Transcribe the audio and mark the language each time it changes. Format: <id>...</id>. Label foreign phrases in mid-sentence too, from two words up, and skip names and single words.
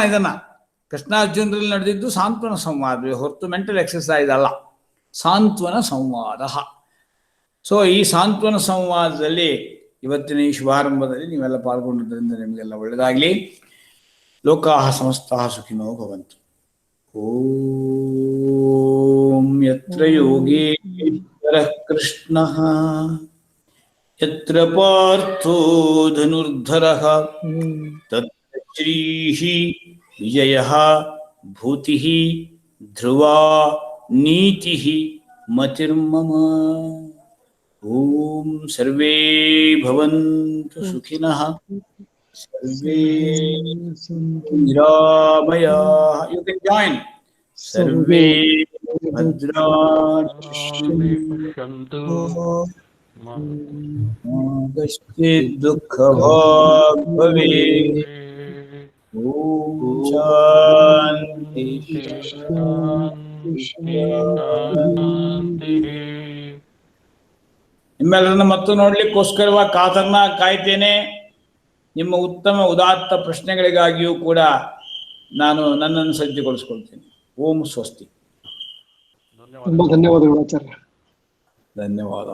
<kn>ಇದನ್ನು ಕೃಷ್ಣಾರ್ಜುನರಲ್ಲಿ ನಡೆದಿದ್ದು ಸಾಂತ್ವನ ಸಂವಾದ ಹೊರತು</kn> <en>mental exercise</en> <kn>ಅಲ್ಲ, ಸಾಂತ್ವನ ಸಂವಾದ. ಸೊ ಈ ಸಾಂತ್ವನ ಸಂವಾದದಲ್ಲಿ ಇವತ್ತಿನ ಈ ಶುಭಾರಂಭದಲ್ಲಿ ನೀವೆಲ್ಲ ಪಾಲ್ಗೊಂಡಿದ್ದರಿಂದ ನಿಮಗೆಲ್ಲ ಒಳ್ಳೆಯದಾಗಲಿ.</kn> <sa>ಲೋಕಾಃ ಸಮಸ್ತಾಃ ಸುಖಿನೋ ಭವಂತು. ಓಂ ಯತ್ರ ಯೋಗೇಶ್ವರಃ ಕೃಷ್ಣಃ ಯತ್ರ ಪಾರ್ಥೋ ಧನುರ್ಧರಃ ತತ್ರ ಶ್ರೀಃ ವಿಜಯಃ ಭೂತಿಃ ಧ್ರುವಾ ನೀತಿಃ ಮತಿರ್ಮಮ. ಓಂ ಸರ್ವೇ ಭವಂತು ಸುಖಿನಃ सर्वे निरामयाः.</sa> <en>You can join.</en> <sa>सर्वे भद्राणि सर्वे पश्यन्तु मा कश्चित् दुःखभाग् भवेत्. भवेत्। ॐ शान्ति शान्ति शान्ति शान्ति. शान्तिः.</sa> <kn>ನಿಮ್ಮೆಲ್ಲರನ್ನ ಮತ್ತು ನೋಡ್ಲಿಕ್ಕೋಸ್ಕರವಾಗಿ ಕಾಯ್ತೇನೆ. ನಿಮ್ಮ ಉತ್ತಮ ಉದಾತ್ತ ಪ್ರಶ್ನೆಗಳಿಗಾಗಿಯೂ ಕೂಡ ನಾನು ನನ್ನನ್ನು ಸಜ್ಜುಗೊಳಿಸ್ಕೊಳ್ತೇನೆ.</kn> <sa>ಓಂ ಸ್ವಸ್ತಿ.</sa> <kn>ತುಂಬಾ ಧನ್ಯವಾದಗಳು ಆಚಾರ್ಯ. ಧನ್ಯವಾದ.</kn>